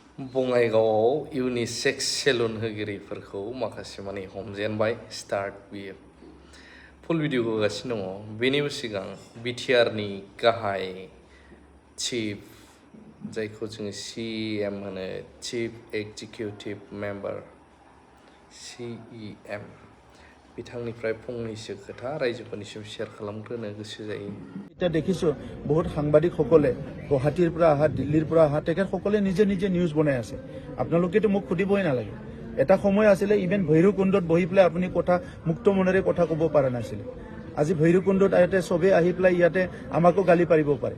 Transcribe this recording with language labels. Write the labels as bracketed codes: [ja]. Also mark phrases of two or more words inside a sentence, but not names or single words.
[brx] बङाइगावआव इउनिसेक्स सेलुन होगिरिफोरखौ माखासे माने हमजेनबाय स्टार्ट बियो फुल भिडिअ होगासिनो दङ बेनि सिगां बिटिआरनि गाहाय चिफ जायखौ जोङो CEM होनो [en] Chief Executive Member [brx] CEM बिथांनिफ्राय फंनैसो खोथा रायजोफोरनिसिम शेयार खालामग्रोनो गोसो जायो। [as] এটা দেখিছো বহুত সাংবাদিকসকলে গুৱাহাটীৰ পৰা অহা দিল্লীৰ পৰা অহা তেখেতসকলে নিজে নিজে নিউজ বনাই আছে। আপোনালোকেতো মোক সুধিবই নালাগে। এটা সময় আছিলে ইভেন ভৈৰৱকুণ্ডত বহি পেলাই আপুনি কথা মুক্ত মনেৰে কথা ক'ব পৰা নাছিলে। আজি ভৈৰৱকুণ্ডত ইয়াতে চবে আহি পেলাই ইয়াতে আমাকো গালি পাৰিব পাৰে।